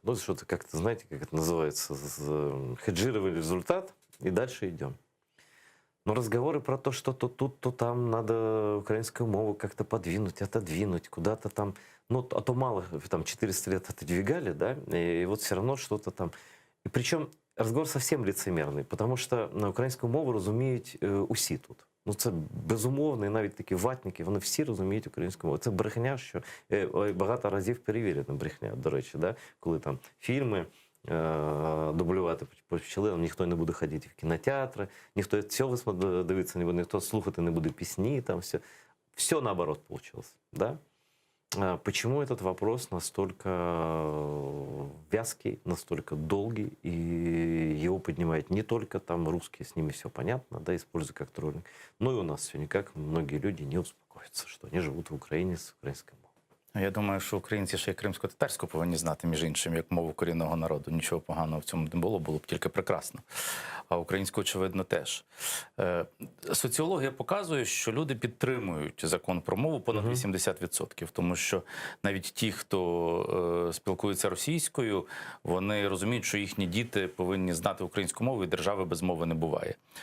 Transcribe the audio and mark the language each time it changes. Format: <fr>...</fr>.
<ru>Что-то как-то, знаете, как это называется, хеджировали результат, и дальше идем. Но разговоры про то, что то тут, то там надо украинскую мову как-то подвинуть, отодвинуть, куда-то там, а то мало, там 400 лет отодвигали, да, и вот все равно что-то там. И причем разговор совсем лицемерный, потому</ru> <uk>що на українську мову розуміють усі тут. Це безумовно, і навіть такі ватники, вони всі розуміють українську мову. Це брехня, що багато разів перевірена брехня, до речі, да? Коли там фільми дублювати почали, ніхто не буде ходити в кінотеатри, ніхто цього дивитися не буде, ніхто слухати не буде пісні, там все.</uk> <ru>Все наоборот получилось, да? Почему этот вопрос настолько вязкий, настолько долгий, и его поднимают не только там русские, с ними все понятно, да, используют как троллинг, но и у нас все никак многие люди не успокоятся, что они живут в Украине с украинской мовой.</ru> <uk>Я думаю, що українці ще й кримсько-татарську повинні знати, між іншим, як мову корінного народу. Нічого поганого в цьому не було, було б тільки прекрасно. А українську, очевидно, теж. Соціологія показує, що люди підтримують закон про мову понад 80%. Тому що навіть ті, хто спілкується російською, вони розуміють, що їхні діти повинні знати українську мову, і держави без мови не буває.</uk>